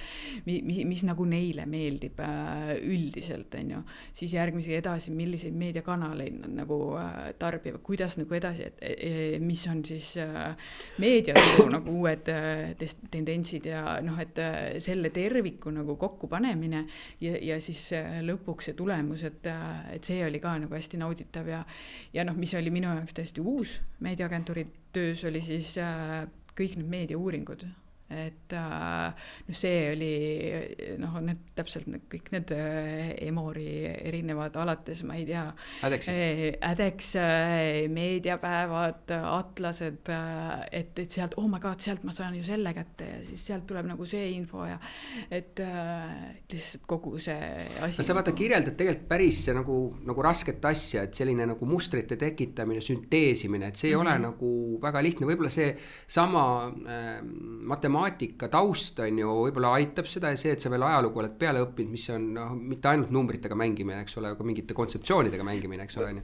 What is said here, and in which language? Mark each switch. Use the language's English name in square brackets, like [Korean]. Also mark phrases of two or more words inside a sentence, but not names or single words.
[Estonian] et mis nagu neile meeldib üldiselt on ju, siis järgmise edasi milliseid meediakanaleid nad nagu tarbivad, kuidas nagu edasi, et mis on siis meediaturu nagu uued tendentsid ja noh, et selle terviku nagu kokkupanemine ja siis lõpuks see tulemus, et see oli ka nagu hästi nauditav ja noh, mis oli minu jaoks täiesti uus meediaagentuuri töös oli siis kõik need meediauuringud. Et no see oli noh, need täpselt kõik need Emori erinevad alates, ma ei tea, Ädex, meediapäevad, atlased, et sealt, [English] oh my god, [Estonian] sealt ma saan ju selle kätte ja siis sealt tuleb nagu see info ja et lihtsalt kogu see asi. Sa vaata kirjeldad tegelikult päris nagu rasket asja, et selline nagu mustrite tekitamine, sünteesimine, et see ei ole nagu väga lihtne, võib-olla see sama matemaatika taust on ju, võib-olla aitab seda ja see, et sa veel ajalugu oled peale õppinud, mis on noh, mitte ainult numbritega mängimine, eks ole, aga mingite kontseptsioonidega mängimine, eks ole.